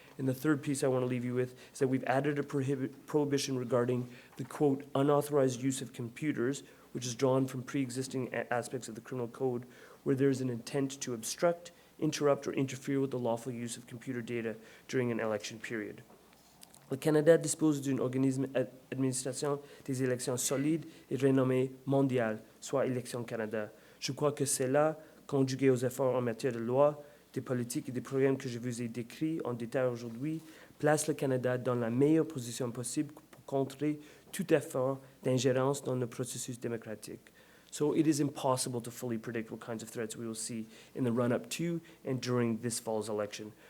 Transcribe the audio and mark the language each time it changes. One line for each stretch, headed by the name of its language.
English: And the third piece I want to leave you with is that we've added a prohibition regarding the, quote, unauthorized use of computers, which is drawn from pre-existing aspects of the criminal code, where there's an intent to obstruct, interrupt, or interfere with the lawful use of computer data during an election period.
French: Le Canada dispose d'un organisme d'administration des élections solide et renommé mondial, soit Élections Canada. Je crois que cela, conjugué aux efforts en matière de loi, des politiques et des programmes que je vous ai décrits en détail aujourd'hui, place le Canada dans la meilleure position possible pour contrer tout effort d'ingérence dans le processus démocratique.
English: So it is impossible to fully predict what kinds of threats we will see in the run-up to and during this fall's election.